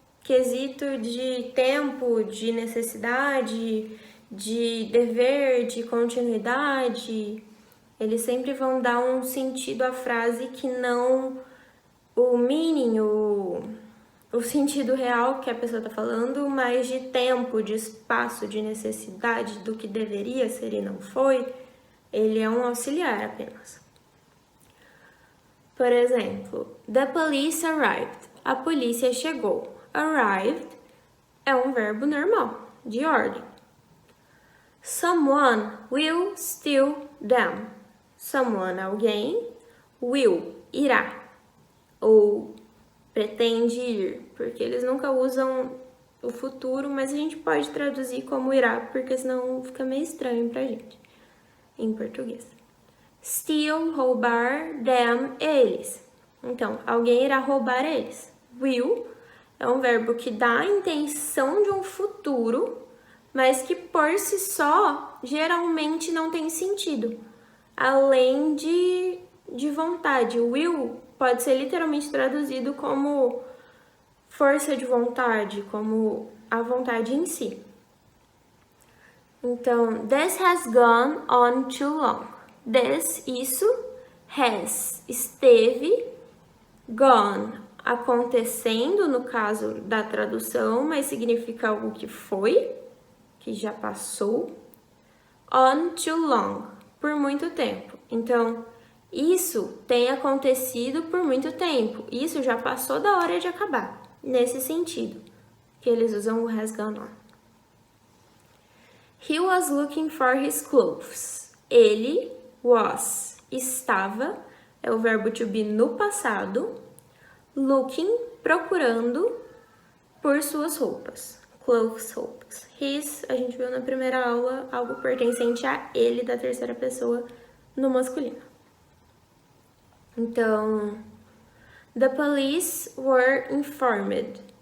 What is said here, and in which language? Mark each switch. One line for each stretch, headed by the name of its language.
Portuguese: quesito de tempo, de necessidade, de dever, de continuidade, eles sempre vão dar um sentido à frase que não o meaning, o sentido real que a pessoa está falando, mas de tempo, de espaço, de necessidade, do que deveria ser e não foi, ele é um auxiliar apenas. Por exemplo,
English: the police arrived.
Portuguese: A polícia chegou. Arrived é um verbo normal, de ordem.
English: Someone will steal them.
Portuguese: Someone, alguém, will, irá. Ou pretende ir, porque eles nunca usam o futuro, mas a gente pode traduzir como irá, porque senão fica meio estranho pra gente, em português. Steal, roubar, them, eles. Então, alguém irá roubar eles. Will é um verbo que dá a intenção de um futuro, mas que por si só, geralmente não tem sentido, além de vontade. Will pode ser literalmente traduzido como força de vontade, como a vontade em si.
English: Então, this has gone on too long.
Portuguese: This, isso, has, esteve, gone, acontecendo, no caso da tradução, mas significa algo que foi, que já passou.
English: On too long,
Portuguese: por muito tempo. Então, isso tem acontecido por muito tempo. Isso já passou da hora de acabar. Nesse sentido, que eles usam o
English: has gone on. He was looking for his clothes.
Portuguese: Ele, was, estava, é o verbo to be no passado. Looking, procurando por suas roupas. Clothes, roupas. His, a gente viu na primeira aula, algo pertencente a ele, da terceira pessoa, no masculino.
English: Então, the police were informed.